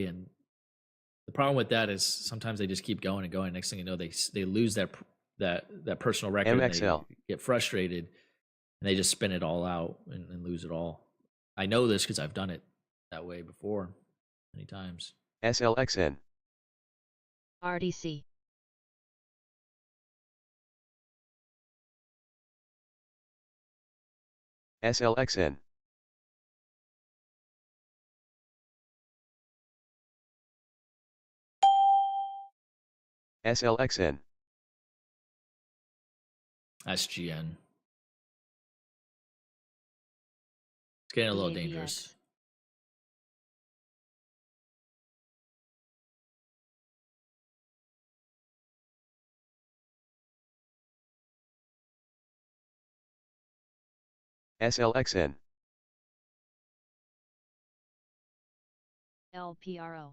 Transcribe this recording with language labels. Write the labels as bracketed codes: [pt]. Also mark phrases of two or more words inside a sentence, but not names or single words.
[en] And the problem with that is sometimes they just keep going and going. Next thing you know, they lose that personal record. MXL. And they get frustrated, and they just spin it all out and lose it all. I know this because I've done it that way before many times. SLXN. RDC. SLXN. SLXN. SGN. It's getting a little BABX. dangerous. SLXN. LPRO.